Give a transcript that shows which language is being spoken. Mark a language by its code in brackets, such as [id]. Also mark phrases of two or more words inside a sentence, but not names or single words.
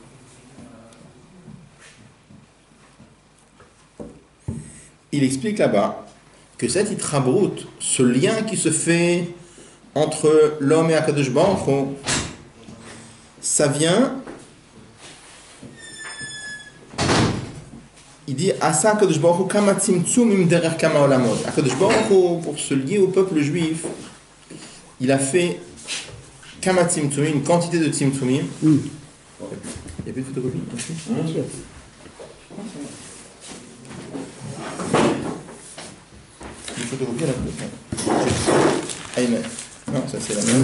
[fr] Il explique là-bas que cet Itrabrut, ce lien qui se fait entre l'homme et [he] הקדוש ברוך הוא, [fr] ça vient... Il dit [he] עשה הקדוש ברוך הוא כמה צמצומים דרך כמה עולמות. הקדוש ברוך הוא, [fr] pour se lier au peuple juif, il a fait [he] כמה צמצומים, [fr] une quantité de tzimtzumim. Il y a plus de photocopie? Une photocopie à la Aïe, non, ça c'est la même.